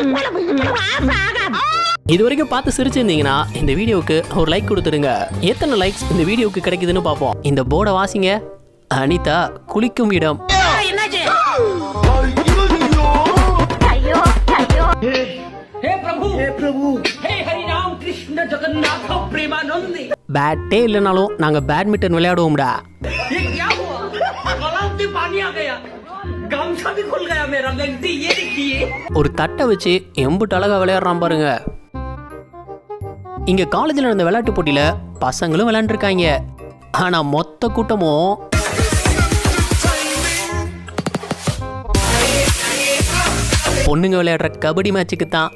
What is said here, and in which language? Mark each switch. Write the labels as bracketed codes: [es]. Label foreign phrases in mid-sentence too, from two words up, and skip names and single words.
[ta] இது வரைக்கும் பார்த்து சிரிச்சிருந்தீங்கன்னா இந்த வீடியோவுக்கு ஒரு லைக் கொடுத்துருங்க. எத்தனை லைக்ஸ் இந்த வீடியோவுக்கு கிடைக்குதுன்னு பார்ப்போம். இந்த போர்டை வாசிங்க. அனிதா குளிக்கும் இடம். [hi] हे प्रभु हे हरि नाम कृष्ण जगन्नाथ प्रेमानंदी [ta] பேட்டே இல்லைனாலும் நாங்க பேட்மிண்டன் விளையாடுவோம்டா. [hi] ये क्या हुआ गलाव में पानी आ गया गमछा भी खुल गया मेरा लगती ये देखिए [ta] ஒரு தட்டை வச்சு எம்புட்டு அழகா விளையாடுறான் பாருங்க. இங்க காலேஜில் நடந்த விளையாட்டு போட்டியில பசங்களும் விளையாண்டுருக்காங்க. ஆனா மொத்த கூட்டமும் பொண்ணுங்க விளையாடுற கபடி மேட்சுக்கு தான்.